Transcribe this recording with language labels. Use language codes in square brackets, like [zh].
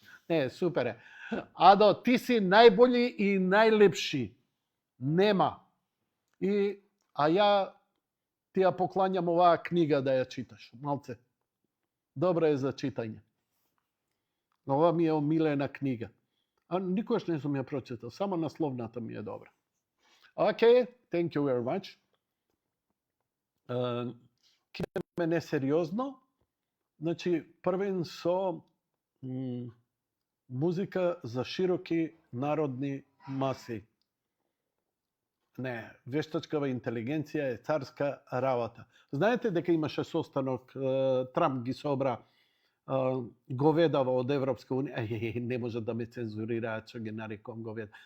[mk] Не, супер е. Адо, ти си најболи и најлепши. Нема. А ја ти ја покланjam оваа книга да ја читаш, малце. Добра е за читање. Ова ми е омилена книга. А никош не сум ја прочитал, само насловната ми е добра. [en] Okay, thank you very much. [mk] Кидеме несериозно. Значи, првен со музика за широки народни маси. Не, вештачкава интелигенција е царска работа. Знаете дека имаше состанок, Трамп ги собра говедава од Европска унија, не може да ме цензурираат што ги нарекувам говеда.